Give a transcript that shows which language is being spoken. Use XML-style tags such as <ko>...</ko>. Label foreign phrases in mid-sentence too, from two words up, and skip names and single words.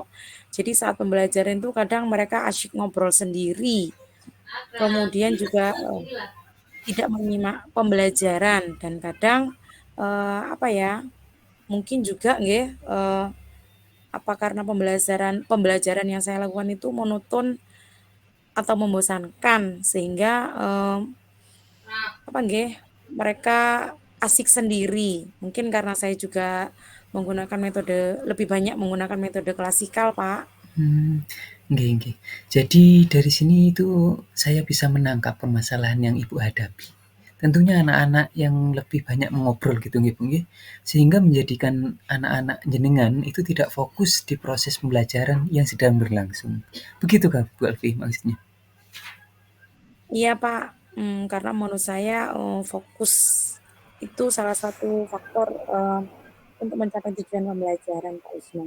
<id>Jadi saat pembelajaran itu kadang mereka asyik ngobrol sendiri, kemudian juga, tidak menyimak pembelajaran dan kadang, mungkin juga nggih, apa karena pembelajaran yang saya lakukan itu monoton atau membosankan sehingga, mereka asik sendiri. Mungkin karena saya juga lebih banyak menggunakan metode klasikal, Pak. mmm, nggih. Jadi dari sini itu saya bisa menangkap permasalahan yang Ibu hadapi. Tentunya anak-anak yang lebih banyak mengobrol gitu nggih Bu nggih, sehingga menjadikan anak-anak jenengan itu tidak fokus di proses pembelajaran yang sedang berlangsung. Begitukah Bu Alfi maksudnya? Iya, Pak, karena menurut saya, fokus itu salah satu faktor, untuk mencapai tujuan pembelajaran, Pak Usman.</id>